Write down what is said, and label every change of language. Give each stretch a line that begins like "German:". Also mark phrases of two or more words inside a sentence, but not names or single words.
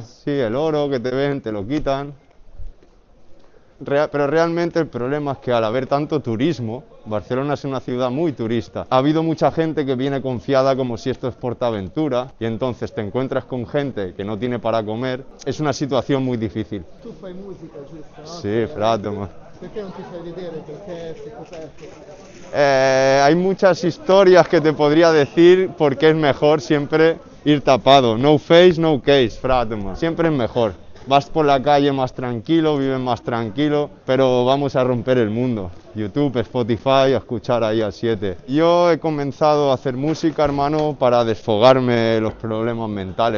Spanish: Sí, el oro que te ven, te lo quitan. Pero realmente el problema es que al haber tanto turismo, Barcelona es una ciudad muy turista. Ha habido mucha gente que viene confiada como si esto es PortAventura y entonces te encuentras con gente que no tiene para comer. Es una situación muy difícil.
Italian: Tu fai musica, giusto? No? Sí, frato, ma. Perché non ti fai vedere? Perché sei coperto?
Spanish: Hay muchas historias que te podría decir porque es mejor siempre ir tapado.
English: No face, no case, frato, ma.
Spanish: Siempre es mejor. Vas por la calle más tranquilo, vives más tranquilo, pero vamos a romper el mundo. YouTube, Spotify, a escuchar ahí al 7. Yo he comenzado a hacer música, hermano, para desfogarme los problemas mentales.